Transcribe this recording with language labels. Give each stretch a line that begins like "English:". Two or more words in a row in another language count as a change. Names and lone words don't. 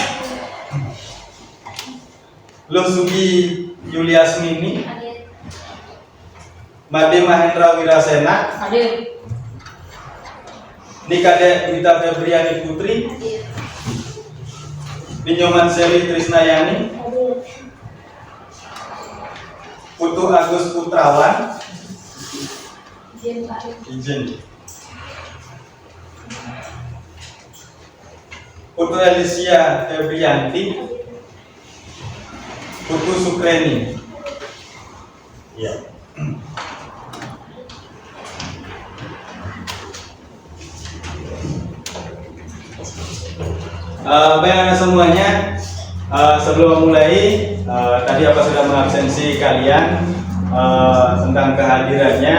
Indonesian: Lo Sugi Yuliasmini, Made Mahendra Wirasena, Nikade Wita Febriani Putri, Binyoman Seli Trisnayani, Putu Agus Putrawan, izin. Putu Alicia Febrianti, Putu Sukreni. Ya. Baik semuanya, sebelum mulai, tadi apa sudah mengabsensi kalian tentang kehadirannya.